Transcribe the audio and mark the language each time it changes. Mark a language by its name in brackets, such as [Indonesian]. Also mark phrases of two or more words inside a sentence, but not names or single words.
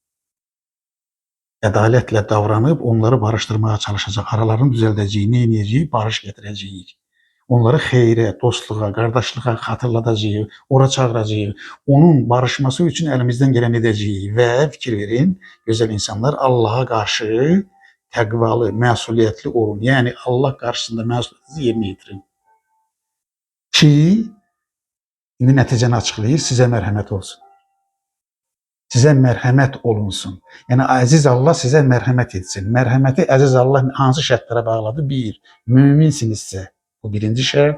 [Turkish] Adaletle davranıp onları barıştırmaya çalışacak, aralarını düzeldeceği, ne edeceği, barış getireceği. Onları xeyrə, dostluğa, kardeşliğe hatırlatacağı, ora çağıracağı, onun barışması için elimizden gelen edeceği ve fikir verin, güzel insanlar Allah'a karşı [Azerbaijani] təqvalı, məsuliyyətli olun. Yani Allah karşısında məsuliyyətinizi yerinə yetirin. ki, indi nəticəni açıqlayır, sizə mərhəmət olsun. Sizə mərhəmət olunsun. Yəni əziz Allah sizə mərhəmət etsin. Mərhəməti əziz Allah hansı şərtlərə bağladı? 1. Möminsinizsə, bu birinci şərt.